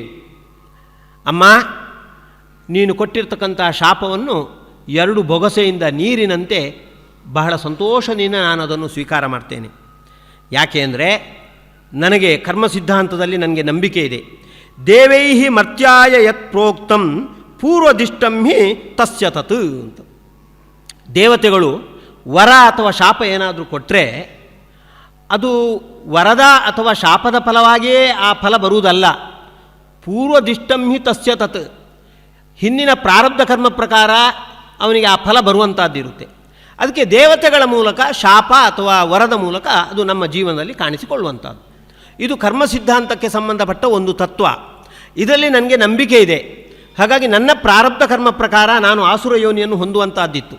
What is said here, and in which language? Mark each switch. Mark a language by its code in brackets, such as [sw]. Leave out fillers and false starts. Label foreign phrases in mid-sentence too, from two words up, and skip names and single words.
[kn] ಅಮ್ಮ, ನೀನು ಕೊಟ್ಟಿರ್ತಕ್ಕಂಥ ಶಾಪವನ್ನು 2 ಬೊಗಸೆಯಿಂದ ನೀರಿನಂತೆ ಬಹಳ ಸಂತೋಷದಿಂದ ನಾನು ಅದನ್ನು ಸ್ವೀಕಾರ ಮಾಡ್ತೇನೆ. ಯಾಕೆ ಅಂದರೆ ನನಗೆ ಕರ್ಮ ಸಿದ್ಧಾಂತದಲ್ಲಿ ನನಗೆ ನಂಬಿಕೆ ಇದೆ. [sa] ದೇವೈಹಿ ಮರ್ತ್ಯಾಯ ಯತ್ ಪ್ರೋಕ್ತಂ ಪೂರ್ವದಿಷ್ಟಂ ಹಿ ತಸ್ಯ ತತ್ ಅಂತ. [kn] ದೇವತೆಗಳು ವರ ಅಥವಾ ಶಾಪ ಏನಾದರೂ ಕೊಟ್ಟರೆ ಅದು ವರದ ಅಥವಾ ಶಾಪದ ಫಲವಾಗಿಯೇ ಆ ಫಲ ಬರುವುದಲ್ಲ. [sa] ಪೂರ್ವದಿಷ್ಟಂ ಹಿ ತಸ್ಯ ತತ್. [kn] ಹಿಂದಿನ ಪ್ರಾರಬ್ಧ ಕರ್ಮ ಪ್ರಕಾರ ಅವನಿಗೆ ಆ ಫಲ ಬರುವಂಥದ್ದಿರುತ್ತೆ. ಅದಕ್ಕೆ ದೇವತೆಗಳ ಮೂಲಕ ಶಾಪ ಅಥವಾ ವರದ ಮೂಲಕ ಅದು ನಮ್ಮ ಜೀವನದಲ್ಲಿ ಕಾಣಿಸಿಕೊಳ್ಳುವಂಥದ್ದು. ಇದು ಕರ್ಮ ಸಿದ್ಧಾಂತಕ್ಕೆ ಸಂಬಂಧಪಟ್ಟ ಒಂದು ತತ್ವ. ಇದರಲ್ಲಿ ನನಗೆ ನಂಬಿಕೆ ಇದೆ. ಹಾಗಾಗಿ ನನ್ನ ಪ್ರಾರಬ್ಧ ಕರ್ಮ ಪ್ರಕಾರ ನಾನು ಆಸುರ ಯೋನಿಯನ್ನು ಹೊಂದುವಂಥದ್ದಿತ್ತು.